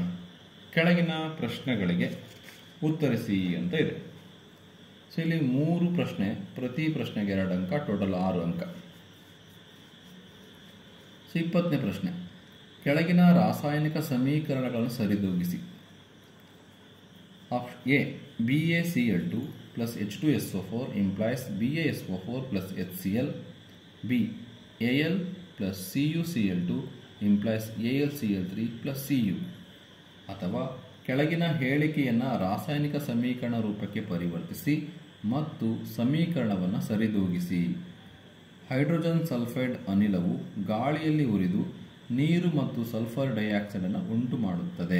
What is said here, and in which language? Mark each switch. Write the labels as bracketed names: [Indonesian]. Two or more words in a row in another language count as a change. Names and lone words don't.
[Kannada] ಕೆಳಗಿನ ಪ್ರಶ್ನೆಗಳಿಗೆ ಉತ್ತರಿಸಿ ಅಂತ ಇದೆ. ಸೊ ಇಲ್ಲಿ 3 ಪ್ರಶ್ನೆ, ಪ್ರತಿ ಪ್ರಶ್ನೆಗೆ 2 ಅಂಕ, ಟೋಟಲ್ 6 ಅಂಕ. ಸೊ 20ನೇ ಪ್ರಶ್ನೆ, ಕೆಳಗಿನ ರಾಸಾಯನಿಕ ಸಮೀಕರಣಗಳನ್ನು ಸರಿದೂಗಿಸಿ. ಎ, [English] BaCl2 plus H2SO4 implies BaSO4 plus HCl. B, Al plus CuCl2 implies AlCl3 plus Cu. [Kannada] ಅಥವಾ ಕೆಳಗಿನ ಹೇಳಿಕೆಯನ್ನು ರಾಸಾಯನಿಕ ಸಮೀಕರಣ ರೂಪಕ್ಕೆ ಪರಿವರ್ತಿಸಿ ಮತ್ತು ಸಮೀಕರಣವನ್ನು ಸರಿದೂಗಿಸಿ. [English] hydrogen sulphide [Kannada] ಅನಿಲವು ಗಾಳಿಯಲ್ಲಿ ಉರಿದು ನೀರು ಮತ್ತು [English] sulphur dioxideನ್ನು [Kannada] ಉಂಟು ಮಾಡುತ್ತದೆ.